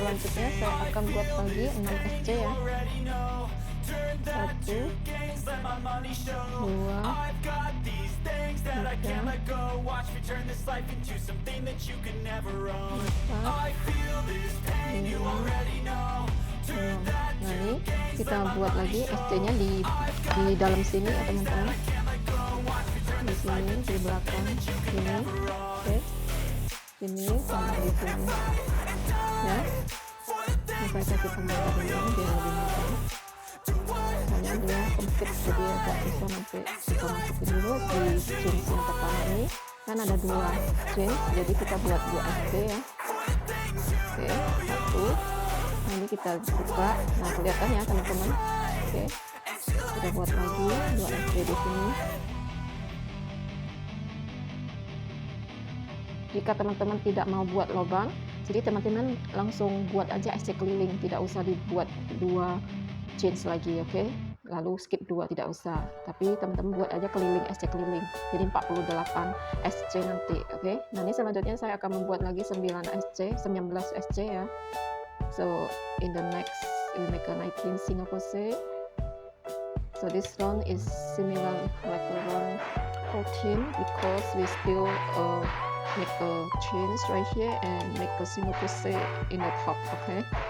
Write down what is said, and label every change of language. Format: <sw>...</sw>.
<id>selanjutnya saya akan buat lagi 6 SC ya. 1, 2,</id> <en>I've got these things that I can't let go. Watch me turn this life into something that you can never own. I feel this pain, you already know. Turn that</en> <id>Nah, ini kita buat lagi SC-nya di dalam sini ya teman-teman. Di sini, di belakang sini, oke. Sini sama di sini. Ya. Ini saya kasih pembatas ini biar lebih mudah. Hanya dia sempit, jadi agak susah nanti kita masukin dulu di jeans yang pertama ini. Kan ada 2 jeans, jadi kita buat 2 SC ya. Oke, 1. Nah, ini kita buka. Nah, kelihatan ya teman-teman. Oke, kita buat lagi 2 SC di sini. Jika teman-teman tidak mau buat lubang, jadi teman-teman langsung buat aja SC keliling, tidak usah dibuat 2 chains lagi, oke. Lalu skip 2, tidak usah, tapi teman-teman buat aja keliling, SC keliling, jadi 48 SC nanti, oke. Nah, ini selanjutnya saya akan membuat lagi 19 SC ya.</id> <en>So in the next we make a 19 single crochet. So this round is similar like the round 14 because we still make a chains right here and make a single crochet in the top, okay.</en>